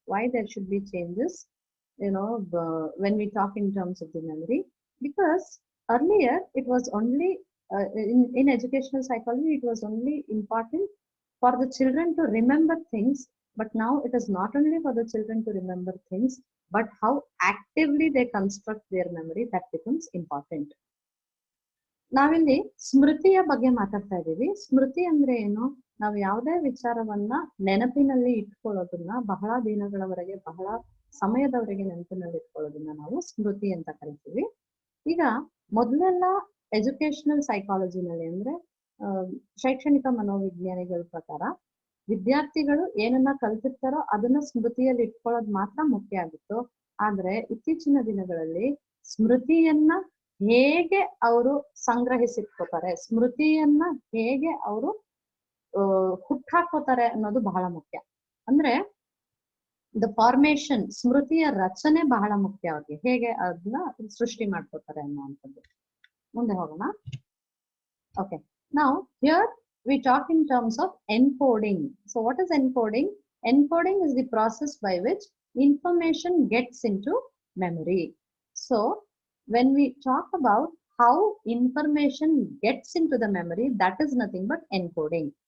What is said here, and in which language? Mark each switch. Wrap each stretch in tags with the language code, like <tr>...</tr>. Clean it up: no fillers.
<en>Why there should be changes, when we talk in terms of the memory, because earlier it was only in educational psychology, it was only important for the children to remember things, but now it is not only for the children to remember things, but how actively they construct their memory, that becomes important.</en> <kn>ನಾವಿಲ್ಲಿ ಸ್ಮೃತಿಯ ಬಗ್ಗೆ ಮಾತಾಡ್ತಾ ಇದ್ದೀವಿ. ಸ್ಮೃತಿ ಅಂದ್ರೆ ಏನು? ನಾವು ಯಾವುದೇ ವಿಚಾರವನ್ನ ನೆನಪಿನಲ್ಲಿ ಇಟ್ಕೊಳ್ಳೋದನ್ನ ಬಹಳ ದಿನಗಳವರೆಗೆ, ಬಹಳ ಸಮಯದವರೆಗೆ ನೆನಪಿನಲ್ಲಿ ಇಟ್ಕೊಳ್ಳೋದನ್ನ ನಾವು ಸ್ಮೃತಿ ಅಂತ ಕರಿತೀವಿ. ಈಗ ಮೊದಲೆಲ್ಲ ಎಜುಕೇಶನಲ್ ಸೈಕಾಲಜಿನಲ್ಲಿ ಅಂದ್ರೆ ಶೈಕ್ಷಣಿಕ ಮನೋವಿಜ್ಞಾನಿಗಳ ಪ್ರಕಾರ ವಿದ್ಯಾರ್ಥಿಗಳು ಏನನ್ನ ಕಲ್ತಿರ್ತಾರೋ ಅದನ್ನ ಸ್ಮೃತಿಯಲ್ಲಿ ಇಟ್ಕೊಳ್ಳೋದು ಮಾತ್ರ ಮುಖ್ಯ ಆಗಿತ್ತು. ಆದ್ರೆ ಇತ್ತೀಚಿನ ದಿನಗಳಲ್ಲಿ ಸ್ಮೃತಿಯನ್ನ ಹೇಗೆ ಅವರು ಸಂಗ್ರಹಿಸಿಟ್ಕೋತಾರೆ, ಸ್ಮೃತಿಯನ್ನ ಹೇಗೆ ಅವರು ಹುಟ್ಟಾಕೋತಾರೆ ಅನ್ನೋದು ಬಹಳ ಮುಖ್ಯ. ಅಂದ್ರೆ</kn> <en>the formation,</en> <kn>ಸ್ಮೃತಿಯ ರಚನೆ ಬಹಳ ಮುಖ್ಯ ಅವ್ರಿಗೆ, ಹೇಗೆ ಅದನ್ನ ಸೃಷ್ಟಿ ಮಾಡ್ಕೋತಾರೆ ಅನ್ನುವಂಥದ್ದು. ಮುಂದೆ ಹೋಗೋಣ.</kn> <en>Okay, now here we talk in terms of encoding. So what is encoding? Encoding is the process by which information gets into memory. So when we talk about how information gets into the memory, that is nothing but encoding.</en>